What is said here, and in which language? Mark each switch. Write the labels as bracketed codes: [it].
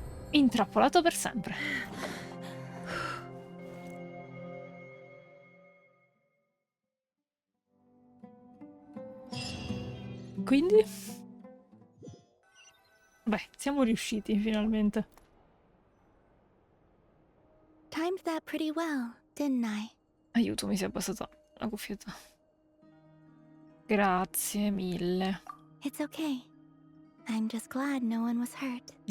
[it] Intrappolato per sempre. Quindi? Beh, siamo riusciti finalmente. [en] Timed that pretty well, didn't I? [it] Aiuto, mi si è abbassata la cuffietta. Grazie mille. [en] It's okay. I'm just glad no one was hurt.